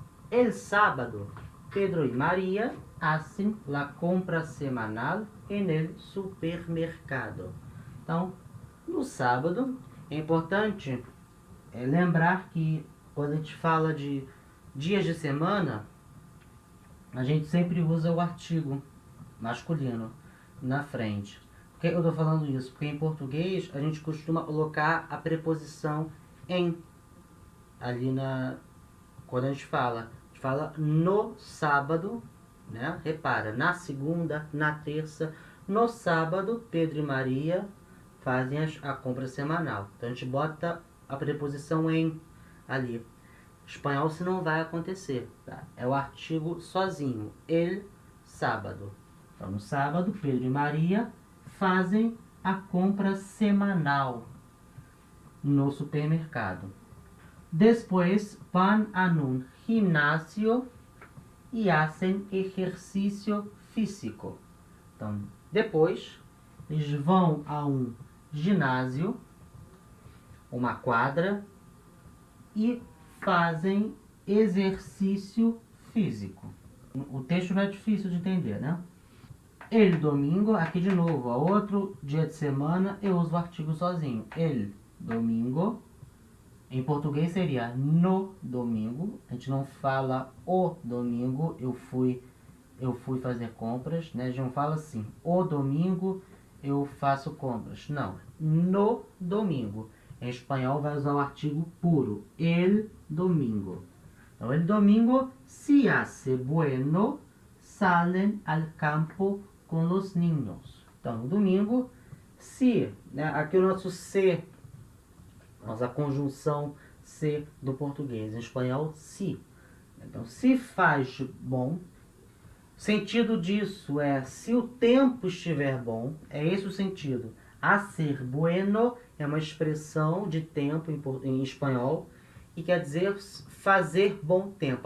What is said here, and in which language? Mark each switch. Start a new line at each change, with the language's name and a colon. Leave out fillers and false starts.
Spanish: El sábado, Pedro y María hacen la compra semanal en el supermercado.
Portuguese: Então, no sábado, é importante lembrar que quando a gente fala de dias de semana, a gente sempre usa o artigo masculino na frente. Por que eu estou falando isso? Porque em português a gente costuma colocar a preposição em ali quando a gente fala no sábado, né? Repara, na segunda, na terça, no sábado, Pedro e Maria fazem a compra semanal. Então a gente bota a preposição em ali. Espanhol se não vai acontecer, tá? É o artigo sozinho,
Spanish: el sábado.
Portuguese: Então no sábado, Pedro e Maria fazem a compra semanal no supermercado.
Spanish: Después van a un gimnasio e hacen ejercicio físico.
Portuguese: Então, depois, eles vão a um ginásio, uma quadra, e fazem exercício físico. O texto não é difícil de entender, né?
Spanish: El domingo,
Portuguese: aqui de novo, outro dia de semana, eu uso o artigo sozinho.
Spanish: El domingo.
Portuguese: Em português seria no domingo. A gente não fala o domingo, eu fui fazer compras, né? A gente não fala assim, o domingo eu faço compras. Não, no domingo. Em espanhol vai usar o artigo puro,
Spanish: el domingo. Então, el domingo, si hace bueno, salen al campo com los niños.
Portuguese: Então, no domingo, se, né? Aqui o nosso se, nossa conjunção se do português. Em espanhol, se. Então, se faz bom. O sentido disso é se o tempo estiver bom. É esse o sentido. Hacer bueno é uma expressão de tempo em espanhol e quer dizer fazer bom tempo.